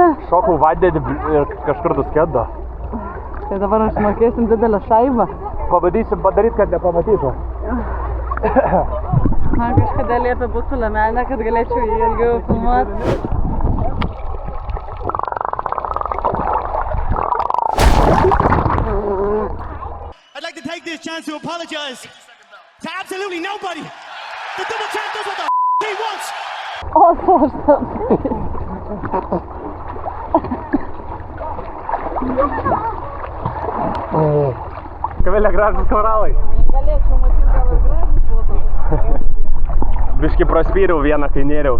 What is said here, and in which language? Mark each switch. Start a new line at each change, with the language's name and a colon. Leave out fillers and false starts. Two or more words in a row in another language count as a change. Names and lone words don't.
Lithuanian: Šokau vandenį ir kažkur nuskendo. Tai dabar aš mokėsim didelę šaibą. Pabandysim padaryti, kad nepamatytų. Man kažkada liepė būt su lemenė, kad galėčiau jį ilgiau filmuoti.
English: I'd like to take this chance to apologize to absolutely nobody. The double champ does what the he wants.
Lithuanian: O, aš Kamilė, gražus koralai. galėčiau matyti gal ir gražus foto. Biški praspyriau vieną, kai nėriau.